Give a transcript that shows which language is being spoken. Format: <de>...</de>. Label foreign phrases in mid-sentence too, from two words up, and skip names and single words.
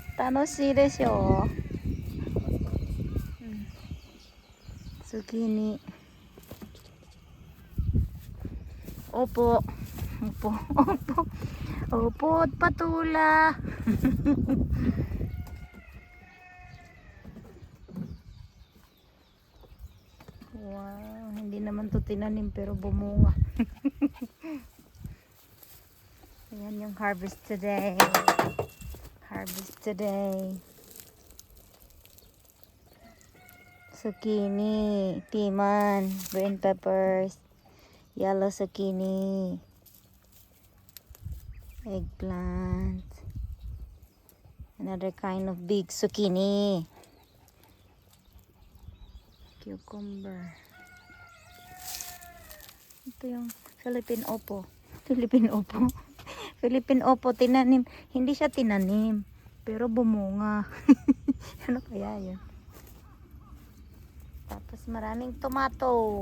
<ja>楽しいでしょう。zucchini.</ja> <tl>Opo. Opo. Opo. Opo at patula. Wow, hindi naman to tinanim pero bumunga. Ayan yung</tl> <en>harvest today. Harvest today. Zucchini, piman, green peppers, yellow zucchini, eggplant, another kind of big zucchini, cucumber.</en> <tl>Ito yung Philippine Oppo. Philippine Oppo. Philippine Oppo tinanim. Hindi siya tinanim, pero bumunga. Ano kaya yun? Tapos maraming tomato.</tl>